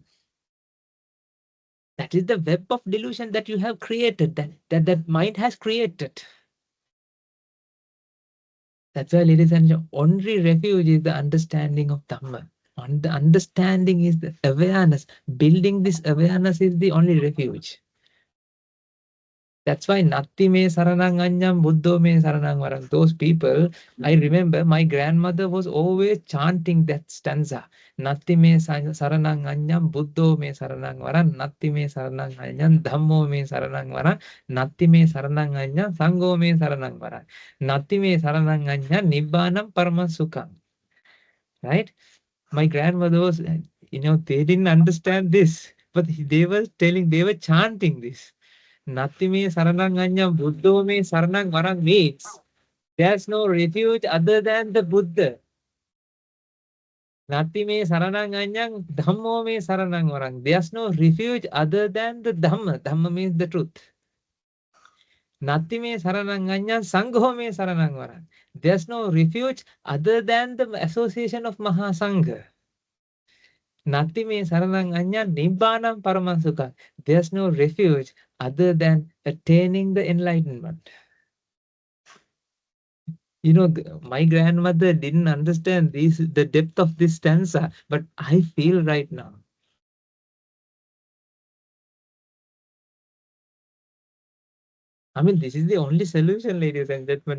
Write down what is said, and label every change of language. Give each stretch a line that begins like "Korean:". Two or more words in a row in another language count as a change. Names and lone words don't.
English: That is the web of delusion that you have created, that mind has created. That's why, ladies and gentlemen, only refuge is the understanding of Dhamma. And the understanding is the awareness. Building this awareness is the only refuge. That's why
Pali: Natti me saranang anyam buddho me saranang varang.
English: Those people, I remember my grandmother was always chanting that stanza.
Pali: Natti me saranang anyam buddho me saranang varang. Natti me saranang anyam dhammo me saranang varang. Natti me saranang anyam sangho me saranang varang. Natti me saranang anyam nibbanam paramasukam.
English: Right? My grandmother was, they didn't understand this, but they were telling, they were chanting this.
Pali: Nati me saranang anyam buddho me saranang varang
English: means there's no refuge other than the Buddha.
Pali: Nati me saranang anyam dhammo me saranang varang.
English: There's no refuge other than the Dhamma. Dhamma means the truth.
Pali: Nati me saranang anyam sangho me saranang varang.
English: There's no refuge other than the association of Mahasangha.
Pali: Nati me saranang anyam nibbānam paramasukha.
English: There's no refuge other than attaining the enlightenment. My grandmother didn't understand the depth of this stanza, but I feel right now. I mean, this is the only solution, ladies and gentlemen.